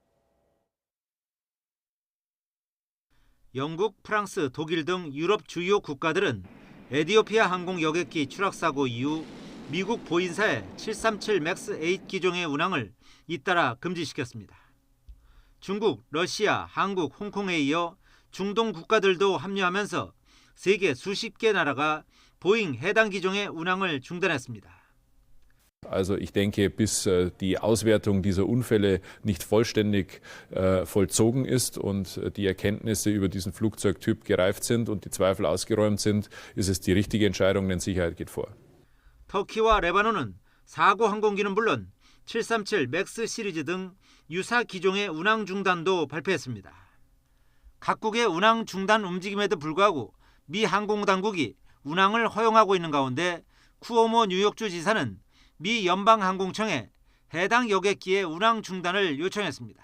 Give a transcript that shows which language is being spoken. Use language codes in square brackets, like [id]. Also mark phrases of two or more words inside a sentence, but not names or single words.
[ko] 영국, 프랑스, 독일 등 유럽 주요 국가들은 에티오피아 항공 여객기 추락 사고 이후 미국 보인사의 737 맥스 8 기종의 운항을 잇따라 금지시켰습니다. 중국, 러시아, 한국, 홍콩에 이어 중동 국가들도 합류하면서 세계 수십 개 나라가 보잉 해당 기종의 운항을 중단했습니다. [de] Also ich denke, bis die Auswertung dieser Unfälle nicht vollständig vollzogen ist und die Erkenntnisse über diesen Flugzeugtyp gereift sind und die Zweifel ausgeräumt sind, ist es die richtige Entscheidung, denn Sicherheit geht vor. [ko] 터키와 레바논은 사고 항공기는 물론 737 맥스 시리즈 등 유사 기종의 운항 중단도 발표했습니다. 각국의 운항 중단 움직임에도 불구하고 미 항공당국이 운항을 허용하고 있는 가운데 쿠오모 뉴욕주 지사는 미 연방항공청에 해당 여객기의 운항 중단을 요청했습니다.